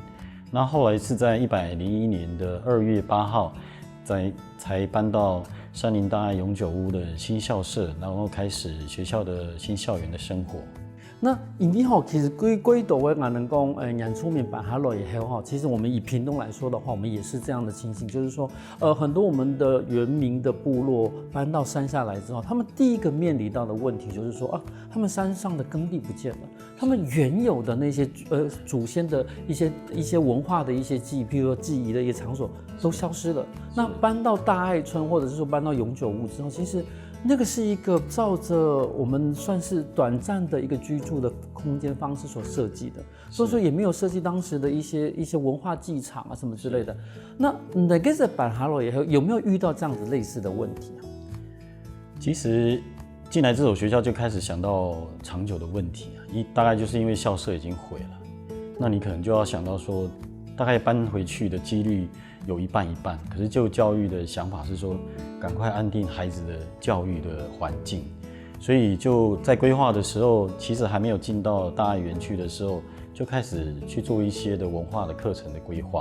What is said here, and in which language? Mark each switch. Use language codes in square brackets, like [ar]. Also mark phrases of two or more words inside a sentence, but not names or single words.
[zh] 那後來是在101年的2月8號，才搬到山林大愛永久屋的新校舍，然後開始學校的新校園的生活。那因為其實歸島嘅我能講，原住民搬下來以後其實我們以屏東來說的話，我們也是這樣的情形，就是說，很多我們的原民的部落搬到山下來之後，他們第一個面臨到的問題就是說，他們山上的耕地不見了，他們原有的那些祖先的一些文化的一些記憶，譬如說祭儀的一些場所都消失了。那搬到大愛村，或者是說搬到永久屋之後，其實那個是一個照着我們算是短暫的一個居住的空間方式所設計的，所以說也沒有設計當時的一些文化祭場啊什麼之類的。那那個在搬下來以後，有沒有遇到這樣子類似的問題啊？其實進來這所學校就開始想到長久的問題啊，大概就是因為校舍已經毀了，那你可能就要想到說，大概搬回去的幾率有一半，可是就教育的想法是說，趕快安定孩子的教育的環境，所以就在規劃的時候，其實還沒有進到大愛園區的時候，就開始去做一些的文化的課程的規劃。